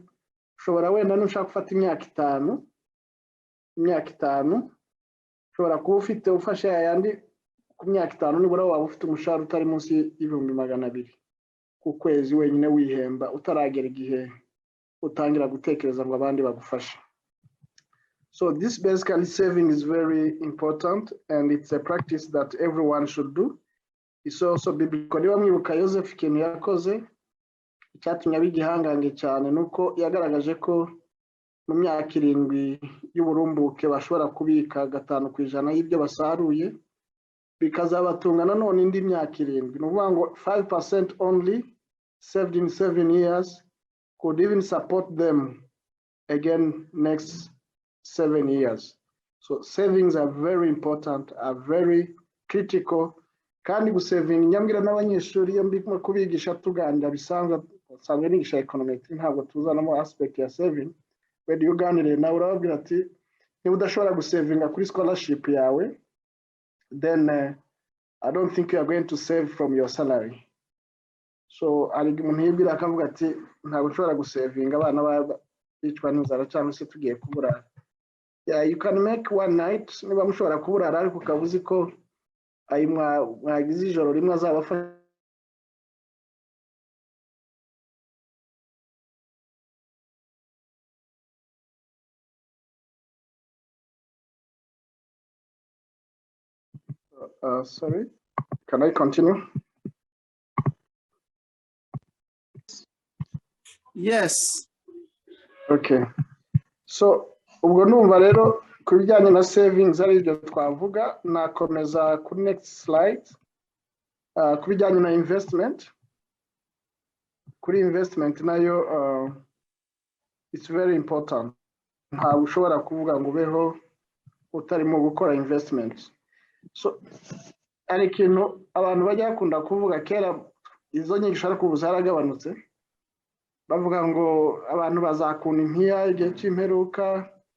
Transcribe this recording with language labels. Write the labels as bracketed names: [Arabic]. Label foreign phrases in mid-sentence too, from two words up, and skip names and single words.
[Kinyarwanda] Ushobora wenda nushaka gufata imyaka 5 ushobora kuba ufite ufashe yandi ku myaka 5 nibura waba ufite umushahara utari munsi y'ibihumbi 200 ku kwezi wenyine wihemba utaragera igihe utangira gutekereza ngo abandi bagufasha. [English] So this basically saving is very important and it's a practice that everyone should do. It's also biblical. [Kinyarwanda] Niba mwibuka Joseph ikintu yakoze icyatumye abigihangange cyane nuko yagaragaje ko mu myaka 7 y'uburumbuke bashobora kubika 5% y'ibyo basaruye bikazabatunga nanone indi myaka 7. Ni ukuvuga ngo [English] 5% only saved in 7 years could even support them again next 7 years. So savings are very important, are very critical. [Kinyarwanda] Kandi gusaving nyambwira n'abanyeshuri iyo mbimo kubigisha tuganira bisanzwe nigisha economic ntabwo tuzanamo aspect ya saving. [English] When you [Kinyarwanda] ganire nawe urababwira ati niba udashobora gusavinga kuri scholarship yawe [English] then I don't think you are going to save from your salary. [Kinyarwanda] So ari umuntu yibwira akavuga ati ntabwo nshobora gusavinga abana bicwa n'inzara cyangwa se tugiye kuburara. Yeah, [English] you can make one night [Kinyarwanda] niba mushobora kuburara ariko ukabuzi ko ayi mwagize ijoro rimwe azabafasha. [English] Sorry, can I continue? Yes. Okay. [Kinyarwanda] So ubwo numva rero ku bijyanye na savings ari ibyo twavuga, nakomeza ku [English] next slide. [Kinyarwanda] Ku bijyanye na investment, kuri investment nayo [English] it's very important. [Kinyarwanda] Ntabwo ushobora kuvuga ngo ubeho utarimo gukora investment. So ari ikintu abantu bajya bakunda kuvuga kera, izo nyigisho ariko ubu zaragabanutse, bavuga ngo abantu bazakunda impiya igihe cy'imperuka.